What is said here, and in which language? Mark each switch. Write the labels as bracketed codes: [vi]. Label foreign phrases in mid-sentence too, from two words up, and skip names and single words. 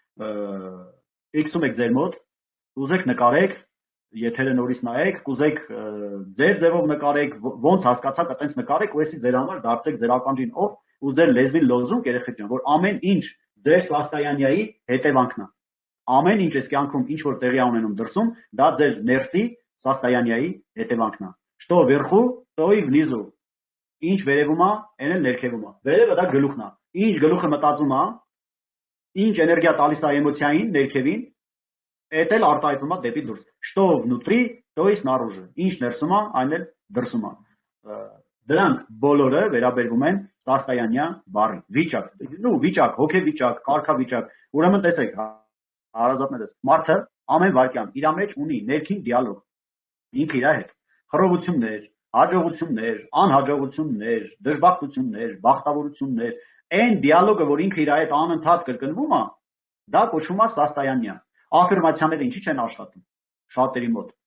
[hy] X-ում եք ձեր մոտ, ուզեք նկարեք, եթերը նորից նայեք, կուզեք ձեր ձևով նկարեք, ոնց հասկացաք, այտենց նկարեք, ու էսի ձեր համար դարձեք ձեր ականջին օր ու ձեր լեզվին լոզունգ երեխեք ջան, որ ամեն ինչ ձեր սաստայանյայի հետևանքն է։ Ամեն ինչ այս կյանքում ինչ որ տեղի ունենում դրսում, դա ձեր ներսի սաստայանյայի հետևանքն է։ [ru] Что вверху, то и внизу։ [hy] Ինչ վերևում է, այն էլ ներքևում է։ Վերևը դա գլուխն է։ Ինչ գլուխը մտածում է, ինչ էներգիա տալիս է էմոցիային, ներքևին, այդ էլ արտահայտվում է դեպի դուրս։ [ru] Что внутри, то и снаружи։ [hy] Ինչ ներսում է, այն էլ դրսում է։ Դրանք բոլորը վերաբերվում են սաստայանյա բառի։ Վիճակ, հոգեվիճակ, կարգավիճակ։ Ուրեմն տեսեք, հարազատներս, մարդը ամեն վարքյան իր մեջ ունի ներքին դիալոգ։ Ինքը իր հետ խռովություններ, հաջողություններ, անհաջողություններ, դժբախտություններ, բախտավորություններ, այն դիալոգը, որ ինքը իր հետ անընդհատ կրկնվում է, դա կոչվում է սաստայանյա։ Աֆիրմացիաները ինչի չեն աշխատում շատերի մոտ։